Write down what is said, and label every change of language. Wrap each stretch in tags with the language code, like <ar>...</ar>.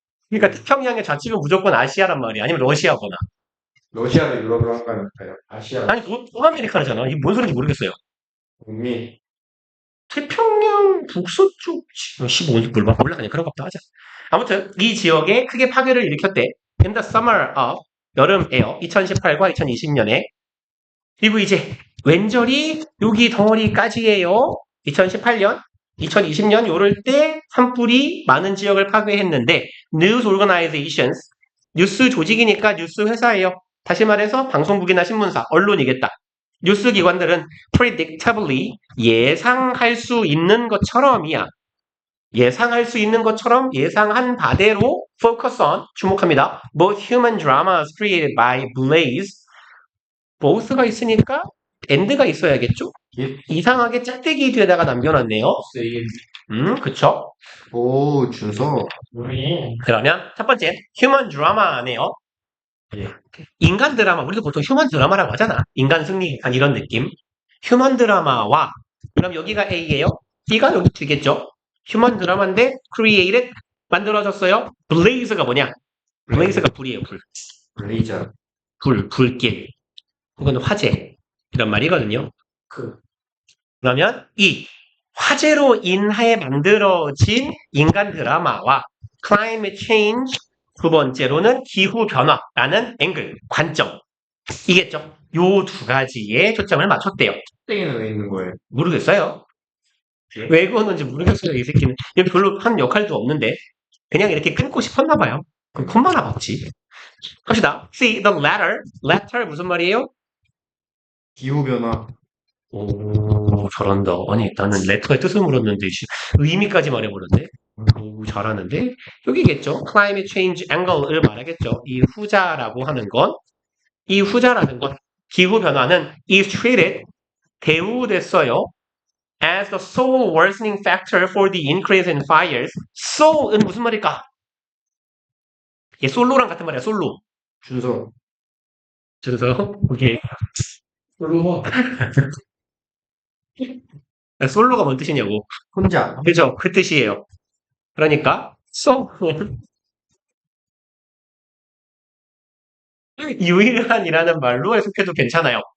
<ko>그러니까 태평양의 좌측은 무조건 아시아란 말이야. 아니면 러시아거나. 러시아를 유럽으로 한 거니까요. 아시아, 아니, 북아메리카잖아. 이게 뭔 소리인지 모르겠어요. 북미, 태평양 북서쪽 15인지 몰라 그냥 그런 것도 하자. 아무튼 이 지역에 크게 파괴를 일으켰대.</ko> <en>In the summer of</en> <ko>여름에요. 2018과 2020년에. 그리고 이제 왼절이 여기 덩어리까지예요. 2018년, 2020년 요럴 때 산불이 많은 지역을 파괴했는데</ko> <en>news organizations</en> <ko>뉴스 조직이니까 뉴스 회사예요. 다시 말해서 방송국이나 신문사, 언론이겠다. 뉴스 기관들은 predictably 예상할 수 있는 것처럼이야. 예상할 수 있는 것처럼 예상한 바대로 focus on 주목합니다.</ko> <en>Both human dramas created by Blaze both가</en> <ko>있으니까</ko> <en>and가</en> <ko>있어야겠죠? 이상하게 짝대기 뒤에다가 남겨놨네요. 그쵸? 오, 준서. 그러면 첫 번째 human drama네요. 인간 드라마, 우리도 보통 휴먼 드라마라고 하잖아. 인간 승리, 이런 느낌. 휴먼 드라마와, 그럼 여기가 A예요. B가 여기 되겠죠. 휴먼 드라마인데, created, 만들어졌어요. blaze가 뭐냐? blaze가 불이에요, 불. 블레이저. 불길. 혹은 화재. 이런 말이거든요. 그러면 이 화재로 인하여 만들어진 인간 드라마와 climate change 두 번째로는 기후변화라는 앵글, 관점. 이겠죠? 요 두 가지에 초점을 맞췄대요. 땡에는 왜 있는 거예요? 모르겠어요. 왜 그러는지 모르겠어요, 이 새끼는. 여기 별로 한 역할도 없는데. 그냥 이렇게 끊고 싶었나 봐요. 그럼 콤만 와봤지. 갑시다.</ko> <en>See, the latter</en> <ko>무슨 말이에요? 기후변화. 오, 잘한다. 아니, 나는 레터의 뜻을 물었는데, 의미까지 말해버렸네. 오, 잘하는데? 여기겠죠? climate change angle을 말하겠죠. 이 후자라고 하는 건, 이 후자라는 건, 기후변화는</ko> <en>is treated,</en> <ko>대우됐어요.</ko> <en>as the sole worsening factor for the increase in fires.</en> <ko>sole은 무슨 말일까? 얘 솔로랑 같은 말이야, 솔로. 준서. 그래서, 오케이. 솔로. 솔로가 뭔 뜻이냐고. 혼자. 그죠? 그 뜻이에요. 그러니까, 유일한이라는 말로 해석해도 괜찮아요.</ko>